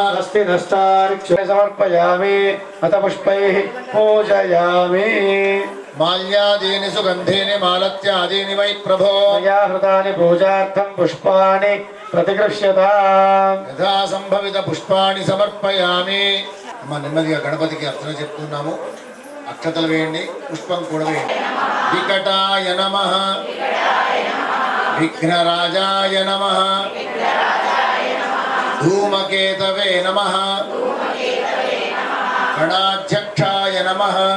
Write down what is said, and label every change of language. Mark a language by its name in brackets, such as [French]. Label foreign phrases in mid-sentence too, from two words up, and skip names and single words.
[Sanskrit] स्वस्ति नस्तार्क्ष्य समर्पयामि अथ पुष्पैः पूजयामि माल्यादीनि सुगन्धीनि मालत्यादीनि वै प्रभो मया हृतानि पूजार्थं पुष्पाणि प्रतिगृह्यताम् यथा संभवित पुष्पाणि समर्पयामि [Telugu] అమ్మ నెమ్మదిగా గణపతికి అర్చన చెప్తున్నాము అక్షతలు వేయండి పుష్పం కూడా వేయండి [Sanskrit] వికటాయ నమః విఘ్నరాజాయ నమః ధూమకేతవే నమః గణాధ్యక్షాయ నమః